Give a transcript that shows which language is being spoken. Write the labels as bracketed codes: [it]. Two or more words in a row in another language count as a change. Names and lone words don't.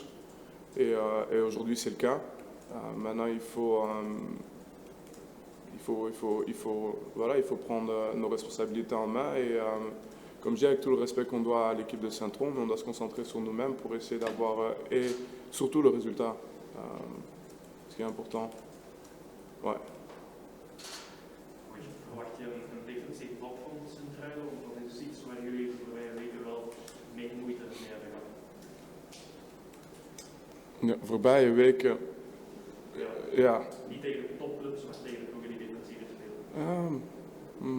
[fr] Et aujourd'hui, c'est le cas. Maintenant, il faut prendre nos responsabilités en main et comme je dis, avec tout le respect qu'on doit à l'équipe de Saint-Tron, on doit se concentrer sur nous-mêmes pour essayer d'avoir et surtout le résultat, ce qui est important. Ouais. [nl] Verwacht je een defensief blok van Sint-Truiden, of dat is iets waar jullie de voorbije weken wel mee moeite mee hebben gehad? Ja, voorbije weken. Ja. Niet tegen de topclubs, maar tegen de ploegen die defensiever spelen.